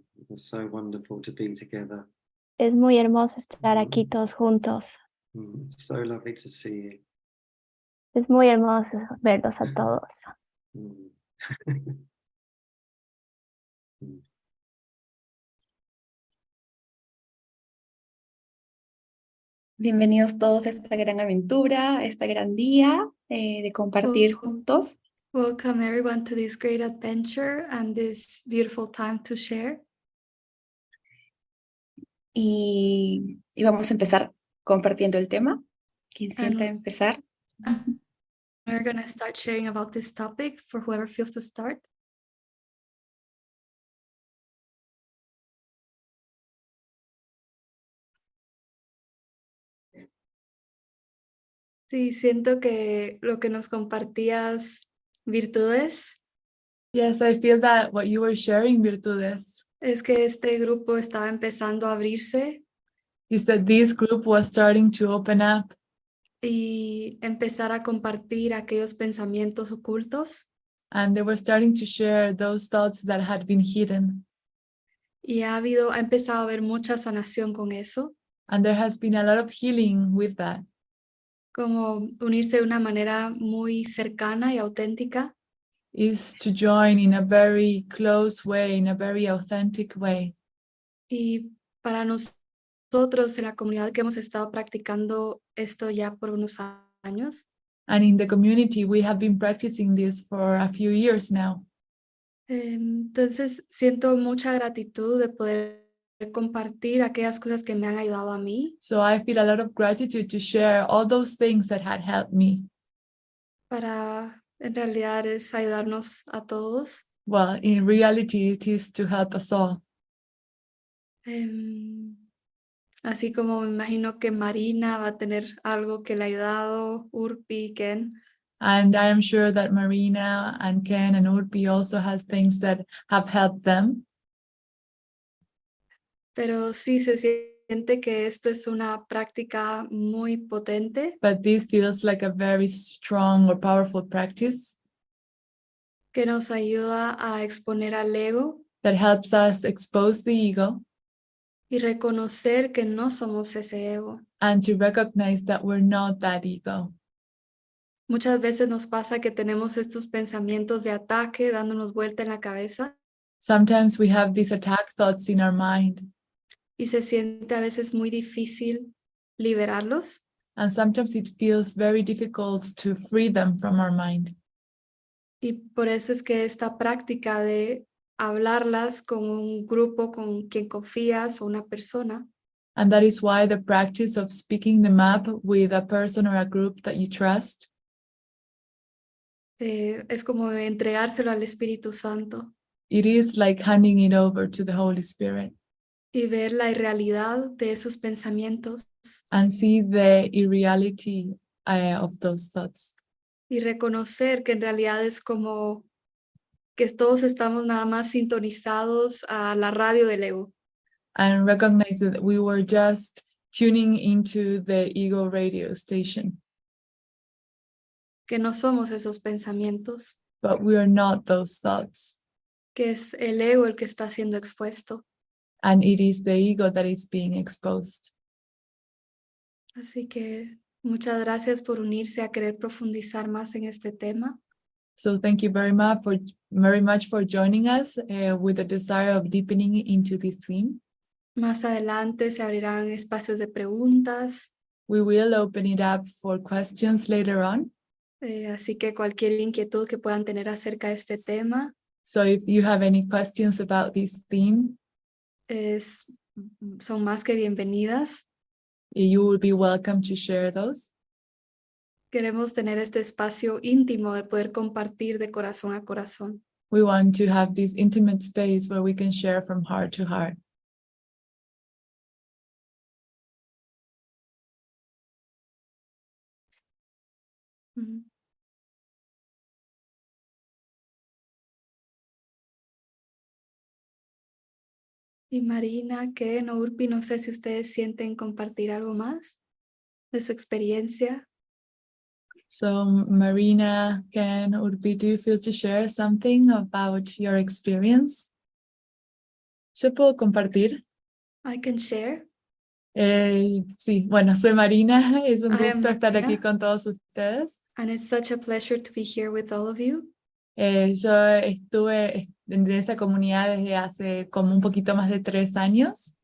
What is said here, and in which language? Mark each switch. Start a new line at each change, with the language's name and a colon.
English: It's so wonderful to be together.
Spanish: Es muy hermoso estar aquí todos juntos.
English: It's so lovely to see you.
Spanish: Es muy hermoso verlos a todos. Mm. Bienvenidos todos a esta gran aventura, a este gran día de compartir juntos.
English: Welcome everyone to this great adventure and this beautiful time to share.
Spanish: Y vamos a empezar compartiendo el tema. ¿Quién siente
English: And-
Spanish: empezar?
English: We're going to start sharing about this topic for whoever feels to start.
Spanish: Sí, siento que lo que nos compartías, virtudes,
English: Yes, I feel that what you were sharing, virtudes,
Spanish: es que este grupo estaba empezando a abrirse
English: is that this group was starting to open up
Spanish: y empezar a compartir aquellos pensamientos ocultos.
English: and they were starting to share those thoughts that had been hidden.
Spanish: Y ha empezado a haber mucha sanación con eso,
English: And there has been a lot of healing with that.
Spanish: como unirse de una manera muy cercana y auténtica.
English: Is to join in a very close way, in a very authentic way.
Spanish: Y para nosotros en la comunidad que hemos estado practicando esto ya por unos años,
English: And in the community, we have been practicing this for a few years now.
Spanish: entonces siento mucha gratitud de poder compartir aquellas cosas que me han ayudado a mí
English: So I feel a lot of gratitude to share all those things that had helped me.
Spanish: para, en realidad es ayudarnos a todos.
English: Well, in reality, it is to help us all.
Spanish: Así como me imagino que Marina va a tener algo que le ha ayudado, Urpi, Ken.
English: And I am sure that Marina and Ken and Urpi also has things that have helped them.
Spanish: Pero sí se siente que esto es una práctica muy potente
English: But this feels like a very strong or powerful practice
Spanish: que nos ayuda a exponer al ego
English: that helps us expose the ego
Spanish: y reconocer que no somos ese ego.
English: and to recognize that we're not that ego.
Spanish: Muchas veces nos pasa que tenemos estos pensamientos de ataque dándonos vuelta en la cabeza
English: Sometimes we have these attack thoughts in our mind,
Spanish: y se siente a veces muy difícil liberarlos.
English: and sometimes it feels very difficult to free them from our mind.
Spanish: Y por eso es que esta práctica de hablarlas con un grupo con quien confías o una persona
English: And that is why the practice of speaking them up with a person or a group that you trust
Spanish: es como entregárselo al Espíritu Santo
English: it is like handing it over to the Holy Spirit
Spanish: y ver la irrealidad de esos pensamientos
English: and see the irreality of those thoughts.
Spanish: y reconocer que en realidad es como que todos estamos nada más sintonizados a la radio del ego.
English: And recognize that we were just tuning into the ego radio station,
Spanish: Que no somos esos pensamientos,
English: but we are not those thoughts.
Spanish: que es el ego el que está siendo expuesto.
English: And it is the ego that is being exposed.
Spanish: Así que muchas gracias por unirse a querer profundizar más en este tema.
English: So thank you very much for joining us with the desire of deepening into this theme.
Spanish: Más adelante se abrirán espacios de preguntas,
English: We will open it up for questions later on.
Spanish: así que cualquier inquietud que puedan tener acerca de este tema
English: So if you have any questions about this theme,
Spanish: son más que bienvenidas.
English: you will be welcome to share those.
Spanish: Queremos tener este espacio íntimo de poder compartir de corazón a corazón.
English: We want to have this intimate space where we can share from heart to heart. Ujú.
Spanish: Y Marina, Ken o Urpi, no sé si ustedes sienten compartir algo más de su experiencia.
English: So Marina, Ken, Urpi, do you feel to share something about your experience?
Spanish: ¿Yo puedo compartir?
English: I can share.
Spanish: Sí, bueno, soy Marina, es un
English: I am
Spanish: gusto estar aquí
English: Marina.
Spanish: con todos ustedes.
English: And it's such a pleasure to be here with all of you.
Spanish: Yo estuve en esta comunidad desde hace como un poquito más de 3 años.